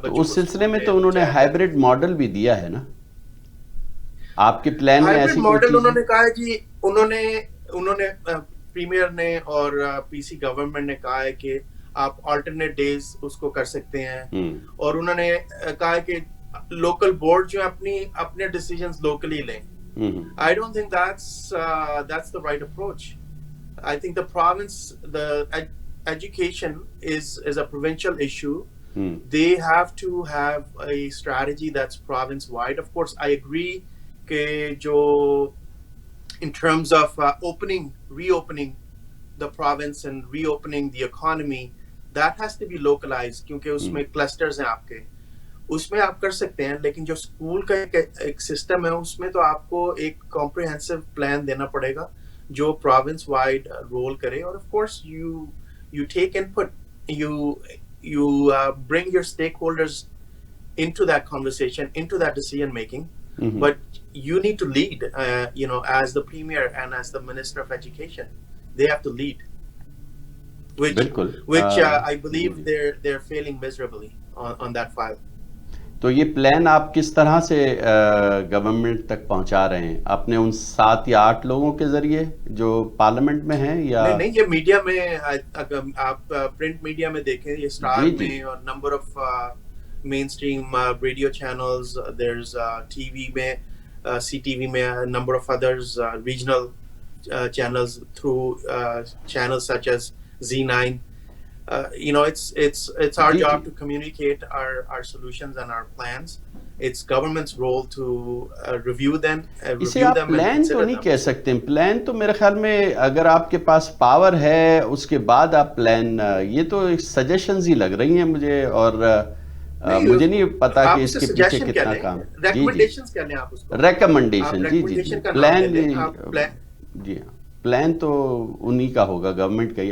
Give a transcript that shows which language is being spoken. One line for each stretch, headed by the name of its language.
Urdu: اس سلسلے میں تو انہوں نے ہائیبرڈ ماڈل بھی دیا ہے نا آپ کے پلان میں. ایسی ماڈل انہوں نے کہا ہے جی, انہوں نے پریمیئر نے اور پی سی گورنمنٹ نے کہا ہے کہ آپ آلٹرنیٹ ڈیز اس کو کر سکتے ہیں, اور انہوں نے کہا ہے کہ لوکل بورڈ جو اپنے ڈیسیژنز لوکلی لیں.
English: I don't think that's the right approach. I think the province, the education is a provincial issue. They have to have a strategy that's province wide. Of course, I agree
Urdu: کہ جو
English: in terms of reopening the province and reopening the economy, that has to be localized,
Urdu: کیونکہ اس میں
English: clusters
Urdu: ہیں آپ کے, اس میں آپ کر سکتے ہیں. لیکن جو اسکول کا ایک سسٹم ہے, اس میں تو آپ کو ایک comprehensive plan دینا پڑے گا جو province wide رول کرے.
English: اور of course you take input, you bring your stakeholders into that conversation, into that decision making. But you need to lead, as the premier and as the minister of education, they have to lead, which I believe they're failing miserably on that file.
Urdu: تو یہ plan آپ کس طرح سے government تک پہنچا رہے ہیں؟ اپنے ان 7 یا 8 لوگوں کے ذریعے جو پارلیمنٹ میں ہیں, یا نہیں یہ میڈیا میں, اگر آپ پرنٹ میڈیا میں دیکھیں, یہ اسٹار میں اور number of
English: mainstream radio channels, there's TV mein, CTV mein, number of others, regional channels through channels such as Z9. It's our job to communicate our solutions and our plans. It's government's role to review them.
Urdu: اسے آپ plan تو نہیں کہہ سکتے. Plan تو میرے خیال میں اگر آپ کے پاس پاور ہے اس کے بعد آپ پلان, یہ تو سجیشنز ہی لگ رہی ہیں مجھے, اور مجھے نہیں پتا کہ اس کے پیچھے کتنا کام. ریکمنڈیشنز کر لیں آپ اس کو. ریکمنڈیشن, جی پلان, جی ہاں پلان تو انہی کا ہوگا, گورنمنٹ کا ہی.